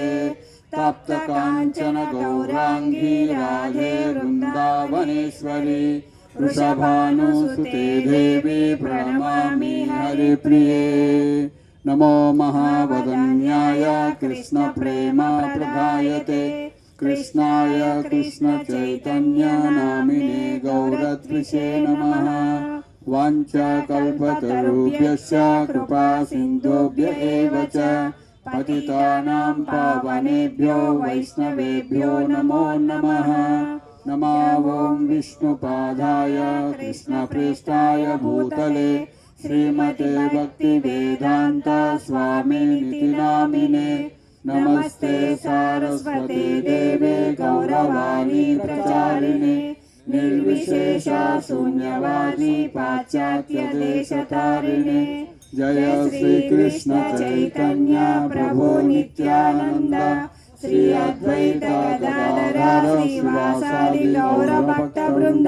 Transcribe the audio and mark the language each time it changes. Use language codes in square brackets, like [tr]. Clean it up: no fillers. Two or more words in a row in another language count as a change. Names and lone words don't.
[sa] తప్త కాంచన గౌరాంగీ రాధే వృందావనేశ్వరి వృషభానుసుతే దేవి ప్రణమామి హరిప్రియే. నమో మహావదన్యాయ కృష్ణ ప్రేమ ప్రదాయతే కృష్ణాయ కృష్ణ చైతన్య నామినే గౌరద్విషే నమః. వాంఛాకల్పతరుభ్యశ్చ కృపా సింధుభ్య ఏవ చ పతితానాం పావనేభ్యో వైష్ణవేభ్యో నమో నమః. నమో ఓం విష్ణుపాదాయ కృష్ణప్రేష్ఠాయ భూతలే శ్రీమతే భక్తివేదాంత స్వామినితి నామినే. నమస్తే సారస్వతే దేవే గౌరవాణి ప్రచారిణే నిర్విశేష శూన్యవాది పాశ్చాత్య దేశతారిణే. జయ శ్రీ కృష్ణ చైతన్య ప్రభు నిత్యానంద శ్రీ అద్వైత గదాధర శ్రీవాసాది గౌర భక్త బృంద.